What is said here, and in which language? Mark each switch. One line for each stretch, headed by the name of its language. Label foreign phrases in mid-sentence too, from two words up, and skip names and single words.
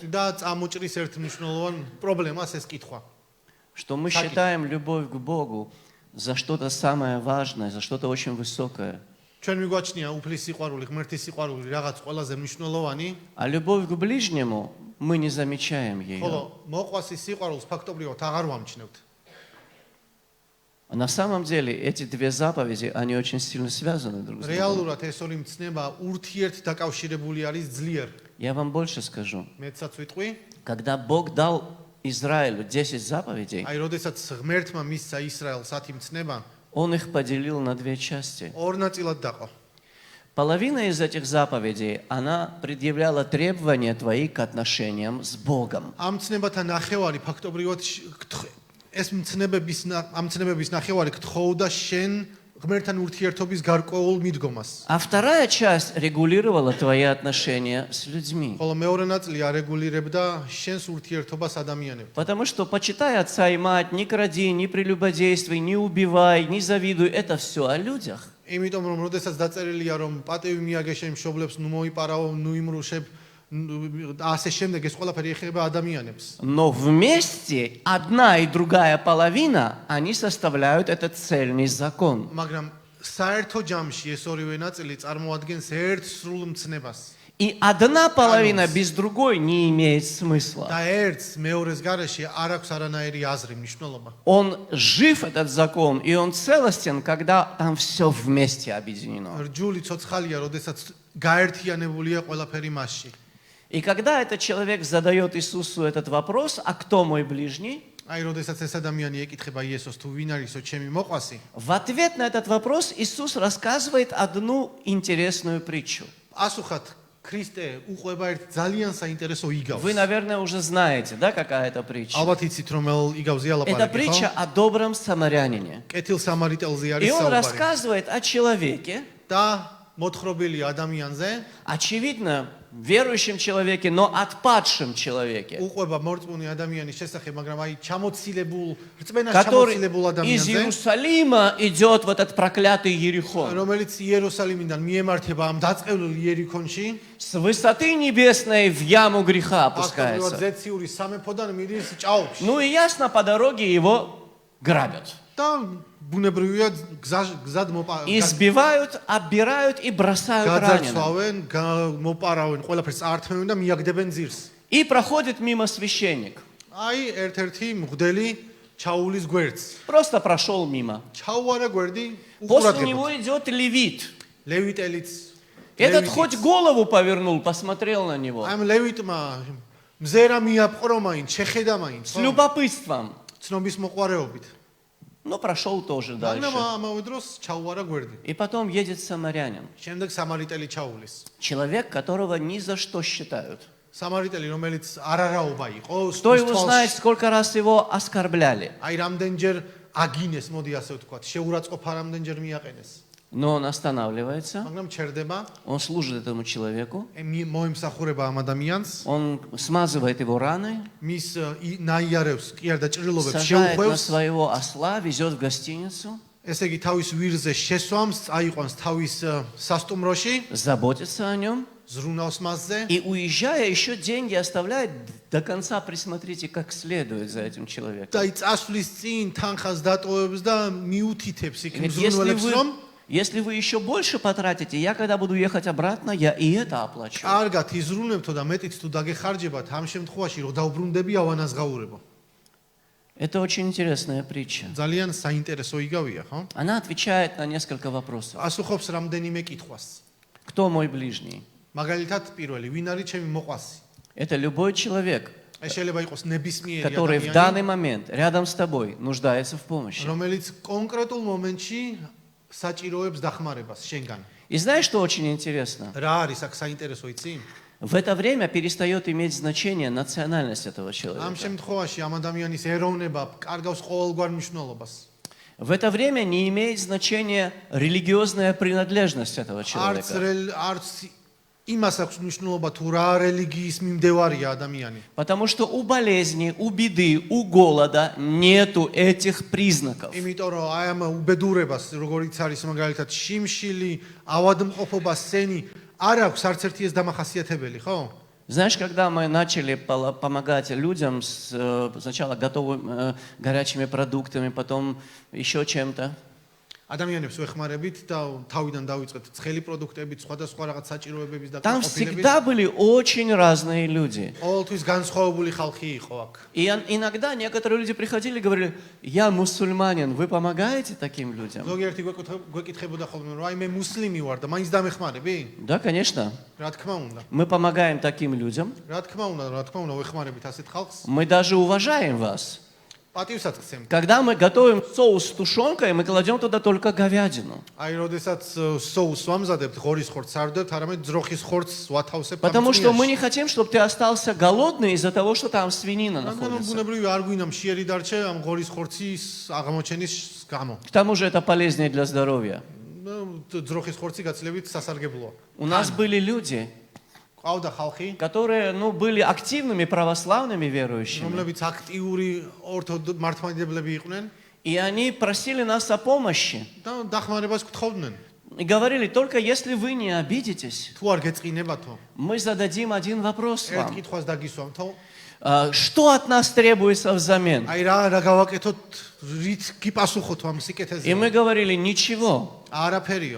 Georgian: და წამოჭრის ერთ მნიშვნელოვან პრობლემას ეს კითხვა.
Russian: Что мы считаем любовь к Богу за что-то самое важное, за что-то очень высокое.
Georgian: ჩვენ მიგვაჩნია უფლის სიყვარული, ღმერთის сиყვარული რაღაც ყველაზე მნიშვნელოვანი,
Russian: А любовь к ближнему мы не замечаем ее.
Georgian: ხოლო მოყვასის სიყვარულს ფაქტობრივად აღარ ვამჩნევთ.
Russian: На самом деле эти две заповеди, они очень сильно связаны друг с другом.
Georgian: რეალურად ეს ორი მცნება ურთიერთ დაკავშირებული არის ძლიერ.
Russian: Я вам больше скажу.
Georgian: მეცაც ვიტყვი,
Russian: Когда Бог дал Израилю 10 заповедей,
Georgian: აი როდესაც ღმერთმა მისცა ისრაელს 10 მცნება,
Russian: Он их поделил на две части.
Georgian: ორ ნაწილად დაყო.
Russian: Половина из этих заповедей, она предъявляла требования твои к отношениям с Богом.
Georgian: ამ მცნებათა ნახევარი ფაქტობრივად ეს ამ მცნებების ნახევარი გთხოვდა შენ ღმერთთან ურთიერთობის გარკვეულ მიდგომას.
Russian: А вторая часть регулировала твои отношения с людьми.
Georgian: ხოლო მეორე ნაწილი არეგულირებდა შენს ურთიერთობას ადამიანებთან.
Russian: Потому что почитай отца и мать, не кради, не прелюбодействуй, не убивай, не завидуй. Это все о людях.
Georgian: იმიტომ რომ როდესაც დაწერილია რომ პატევი მიაგე შენ მშობლებს, ნუ მოიპარაო, ნუ იმრუშებ, ასე შემდეგ ეს ყველაფერი ეხება ადამიანებს.
Russian: Но вместе одна и другая половина, они составляют этот цельный закон.
Georgian: მაგრამ საერთო ჯამში ეს ორივე ნაწილი წარმოადგენს ერთ სრულ მცნებას.
Russian: И одна половина без другой не имеет смысла.
Georgian: და ერთს მეორეს გარეშე არ აქვს არანაირი აზრი, მნიშვნელობა.
Russian: Он жив, этот закон, и он целостен, когда там все вместе объединено.
Georgian: რჯული ცოცხალია, როდესაც გაერთიანებულია ყველაფერი მასში.
Russian: И когда этот человек задает Иисусу этот вопрос, а кто мой ближний?
Georgian: აი, როდესაც ეს ადამიანი ეკითხება იესოს, თუ ვინ არისო ჩემი მოყვასი,
Russian: В ответ на этот вопрос Иисус рассказывает одну интересную притчу.
Georgian: პასუხად ქრისტე უყვება ერთ ძალიან საინტერესო იგავს.
Russian: Вы, наверное, уже знаете, да, какая это притча?
Georgian: ალბათ იცით რომელ იგავზე
Russian: Это
Georgian: ალაპარაკი,
Russian: притча о добром самарянине.
Georgian: კეთილ სამარიტელზე არის
Russian: И он
Georgian: საუბარი.
Russian: рассказывает о человеке,
Georgian: და მოთხრობილი ადამიანზე,
Russian: очевидно, верующем человеке, но отпадшем человеке,
Georgian: უყვება მორწმუნე ადამიანის შესახებ, მაგრამ აი ჩამოცილებულ, რწმენას
Russian: который
Georgian: ჩამოცილებულ
Russian: из
Georgian: ადამიანზე,
Russian: Иерусалима идет в этот проклятый Ерихон.
Georgian: რომელიც იერუსალიმიდან მიემართება ამ დაწყევლილ იერიქონში,
Russian: С высоты небесной в яму греха
Georgian: ფაქტობრივად
Russian: опускается.
Georgian: ზეციური სამეფოდან მიდის ჭაობში.
Russian: Ну и ясно, по дороге его грабят.
Georgian: და ბუნებრივია გზად
Russian: Избивают, оббирают и бросают раненым.
Georgian: გაძარცვავენ, მოპარავენ, ყველაფერს ართმევენ და მიაგდებენ ძირს.
Russian: И проходит мимо священник.
Georgian: აი, ერთ-ერთი მღვდელი ჩაულის გვერდს.
Russian: Просто прошел мимо.
Georgian: ჩაუარა გვერდი,
Russian: После него
Georgian: უყურადღებოდ.
Russian: идет левит.
Georgian: ლევიტელიც.
Russian: Этот хоть голову повернул, посмотрел на него.
Georgian: ამ ლევიტმა მზერა მიაპყრო მაინც, შეხედა მაინც.
Russian: С любопытством.
Georgian: ცნობის მოყვარეობით.
Russian: Но прошел тоже
Georgian: მაგრამ
Russian: дальше.
Georgian: ამავე დროს ჩაუარა გვერდი.
Russian: И потом едет самарянин.
Georgian: შემდეგ სამარიტელი ჩაულის.
Russian: Человек, которого ни за что считают.
Georgian: სამარიტელი, რომელიც არარაობა იყო,
Russian: Кто его знает, сколько раз его оскорбляли.
Georgian: აი რამდენჯერ აგინეს, მოდი ასე ვთქვათ, შეურაცხყოფა რამდენჯერ მიაყენეს.
Russian: Но он останавливается,
Georgian: მაგრამ ჩერდება,
Russian: он служит этому человеку,
Georgian: მოემსახურება ამ ადამიანს,
Russian: он смазывает его раны,
Georgian: მის ნაიარევს, კი არა და ჭრილობებს
Russian: сажает на
Georgian: შეუხვევს,
Russian: своего осла, везет в гостиницу,
Georgian: ესე იგი თავის ვირზე შესვამს, აიყვანს თავის სასტუმროში,
Russian: заботится о нем
Georgian: ზრუნავს მასზე
Russian: и, уезжая, еще деньги оставляет. До конца присмотрите, как следует за этим человеком.
Georgian: და წასვლის წინ თანხას დატოვებს და მიუთითებს იქ
Russian: Ведь
Georgian: მზრუნველებს, რომ
Russian: Если вы еще больше потратите, я когда буду ехать обратно, я и это оплачу.
Georgian: კარგად იზრუნებთო და მეტიც თუ დაგეხარჯებათ, ამ შემთხვევაში რომ დავბრუნდები ავანაზღაურებო.
Russian: Это очень интересная притча.
Georgian: ძალიან საინტერესო იგავია, ხო?
Russian: Она отвечает на несколько вопросов.
Georgian: ასუხობს რამდენიმე კითხვას.
Russian: Кто мой ближний?
Georgian: მაგალითად, პირველი, ვინ არის ჩემი მოყვასი?
Russian: Это любой человек,
Georgian: ეს შეიძლება იყოს ნებისმიერი
Russian: который в
Georgian: ადამიანი,
Russian: данный момент рядом с тобой нуждается в помощи.
Georgian: რომელიც კონკრეტულ მომენტში საჭიროებს დახმარებას შენგან.
Russian: И знаешь, что очень интересно?
Georgian: რა არის აქ საინტერესო იცი?
Russian: В это время перестает иметь значение национальность этого
Georgian: ამ
Russian: человека.
Georgian: შემთხვევაში ამ ადამიანის ეროვნება კარგავს ყოველგვარ მნიშვნელობას.
Russian: В это время не имеет значения религиозная принадлежность этого
Georgian: არც
Russian: человека.
Georgian: არც იმას აქვს მნიშვნელობა თუ რა რელიგიის მიმდევარია ადამიანი.
Russian: Потому что у болезни, у беды, у голода нету этих признаков.
Georgian: იმიტომ რომ აი ამ უბედურებას, როგორიც არის მაგალითად შიმშილი, ავადმყოფობა, სენი, არ აქვს არც ერთი ეს დამახასიათებელი, ხო?
Russian: Знаешь, когда мы начали помогать людям сначала готовыми горячими продуктами, потом еще чем-то,
Georgian: ადამიანებს ვეხმარებით და თავიდან დავიწყეთ ცხელი პროდუქტებით, სხვადასხვა რაღაც საჭიროებების და
Russian: там
Georgian: ყოფილებით.
Russian: всегда были очень разные люди.
Georgian: ყოველთვის განსხვავებული ხალხი იყო აქ.
Russian: И иногда некоторые люди приходили и говорили: я мусульманин, вы помогаете таким людям?
Georgian: ზოგიერთი გვეკითხებოდა ხოლმე, რომ აი მე მუსლიმი ვარ და მაინც დამეხმარები?
Russian: Да, конечно.
Georgian: რა თქმა უნდა.
Russian: Мы помогаем таким людям.
Georgian: რა თქმა უნდა, ვეხმარებით ასეთ ხალხს.
Russian: Мы даже уважаем вас.
Georgian: პატივსაც გცემთ.
Russian: Когда мы готовим соус с тушенкой, мы кладем туда только говядину.
Georgian: აი, როდესაც соус ვამზადებთ, ღორის ხორცს არ ვდებთ, არამედ ძროხის ხორცს ვათავსებთ.
Russian: Потому что мы не хотим, чтобы ты остался голодный из-за того, что там свинина
Georgian: ანუ
Russian: находится.
Georgian: ბუნებრივი არ გვინდა მშიერი დარჩე ამ ღორის ხორცის აღმოჩენის გამო.
Russian: К тому же это полезнее для здоровья.
Georgian: ძროხის ხორცი გაცილებით სასარგებლოა.
Russian: У нас были люди,
Georgian: ყავდა ხალხი,
Russian: которые, были активными православными верующими.
Georgian: რომლებიც აქტიური მართლმადიდებლები იყვნენ
Russian: И они просили нас о помощи.
Georgian: და დახმარებას გთხოვდნენ.
Russian: И говорили: только если вы не обидитесь,
Georgian: თუ არ გეწყინებათო,
Russian: мы зададим один вопрос
Georgian: ერთ
Russian: вам.
Georgian: კითხვას დაგისვამთო,
Russian: Что от нас требуется взамен?
Georgian: აი რა გავაკეთოთ, რით გიპასუხოთ ამ სიკეთეზე?
Russian: И мы говорили: ничего.
Georgian: არაფერიო.